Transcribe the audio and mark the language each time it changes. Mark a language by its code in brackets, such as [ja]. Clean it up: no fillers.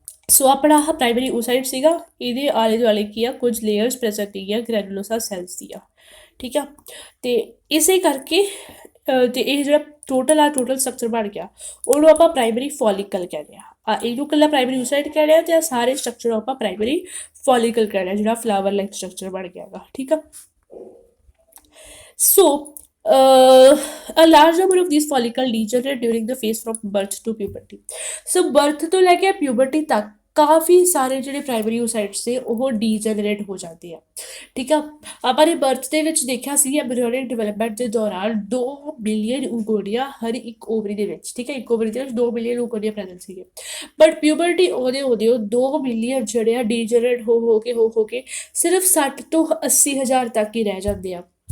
[pa] ਸੋ ਆਪਣਾ ਆਹ ਪ੍ਰਾਇਮਰੀ ਓਸਾਈਟ ਸੀਗਾ, ਇਹਦੇ ਆਲੇ ਦੁਆਲੇ ਕੀ ਆ, ਕੁਝ ਲੇਅਰਸ ਪ੍ਰੈਜ਼ੈਂਟ ਹੈਗੀਆਂ ਗ੍ਰੈਨੂਲੋਸਾ ਸੈਲਸ ਦੀਆਂ, ਠੀਕ ਆ। ਤੇ ਇਸੇ ਕਰਕੇ ਤੇ ਇਹ ਜਿਹੜਾ ਟੋਟਲ ਸਟਰਕਚਰ ਬਣ ਗਿਆ ਉਹਨੂੰ ਆਪਾਂ ਪ੍ਰਾਇਮਰੀ ਫੋਲੀਕਲ ਕਹਿੰਦੇ ਆ। ਇਹਨੂੰ ਇਕੱਲਾ ਪ੍ਰਾਇਮਰੀ ਓਸਾਈਟ ਕਹਿੰਦੇ ਆ, ਤੇ ਸਾਰੇ ਸਟਰਕਚਰ ਨੂੰ ਆਪਾਂ ਪ੍ਰਾਇਮਰੀ ਫੋਲੀਕਲ ਕਹਿੰਦੇ ਆ, ਜਿਹੜਾ ਫਲਾਵਰ ਲਾਈਕ ਸਟਰਕਚਰ ਬਣ ਗਿਆ ਹੈਗਾ, ਠੀਕ ਆ। [en] So a large number of these follicle degenerate during the phase from birth to puberty। [pa] So birth ਤੋਂ ਲੈ ਕੇ ਪਿਊਬਰਟੀ ਤੱਕ ਕਾਫੀ ਸਾਰੇ ਜਿਹੜੇ ਪ੍ਰਾਇਮਰੀ ਓਸਾਈਟਸ ਨੇ ਉਹ ਡੀਜਨਰੇਟ ਹੋ ਜਾਂਦੇ ਆ, ਠੀਕ ਆ। ਆਪਾਂ ਨੇ ਬਰਥ ਦੇ ਵਿੱਚ ਦੇਖਿਆ ਸੀ ਐਮਬ੍ਰਿਓਨਿਕ ਡਿਵੈਲਪਮੈਂਟ ਦੇ ਦੌਰਾਨ 2 ਬਿਲੀਅਨ ਓਗੋਰੀਆ ਹਰ ਇੱਕ ਓਵਰੀ ਦੇ ਵਿੱਚ, ਠੀਕ ਹੈ, ਇੱਕ ਓਵਰੀ ਦੇ ਵਿੱਚ 2 ਬਿਲੀਅਨ ਓਗੋਰੀਆ ਪ੍ਰੈਜ਼ੈਂਟ ਸੀਗੇ, ਬਟ ਪਿਊਬਰਟੀ ਉਹਦੇ 2 ਬਿਲੀਅਨ ਜਿਹੜੇ ਆ ਡੀਜਨਰੇਟ ਹੋ ਕੇ ਸਿਰਫ 60 ਤੋਂ 80 ਹਜ਼ਾਰ ਤੱਕ ਹੀ ਰਹਿ ਜਾਂਦੇ ਆ।